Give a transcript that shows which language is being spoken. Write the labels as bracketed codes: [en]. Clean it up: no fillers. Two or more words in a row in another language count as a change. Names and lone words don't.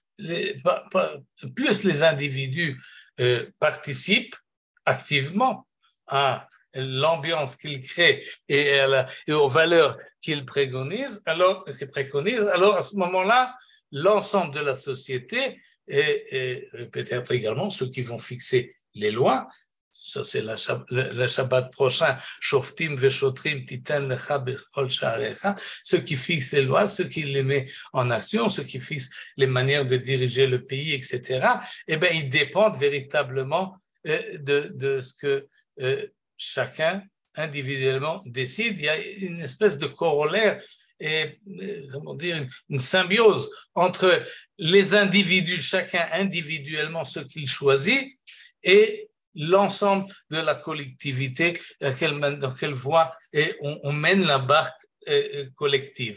[fr] Plus les individus participent activement à l'ambiance qu'ils créent et aux valeurs qu'ils préconisent, alors à ce moment-là, l'ensemble de la société et peut-être également ceux qui vont fixer les lois, ça c'est le Shabbat prochain, [he] שופטים ושוטרים תתן לך בכל שעריך, [fr] ceux qui fixent les lois, ceux qui les mettent en action, ceux qui fixent les manières de diriger le pays, etc., eh bien, ils dépendent véritablement de ce que chacun individuellement décide. Il y a une espèce de corollaire et comment dire, une symbiose entre les individus, chacun individuellement ce qu'il choisit, et l'ensemble de la collectivité dans quelle voie et on mène la barque collective.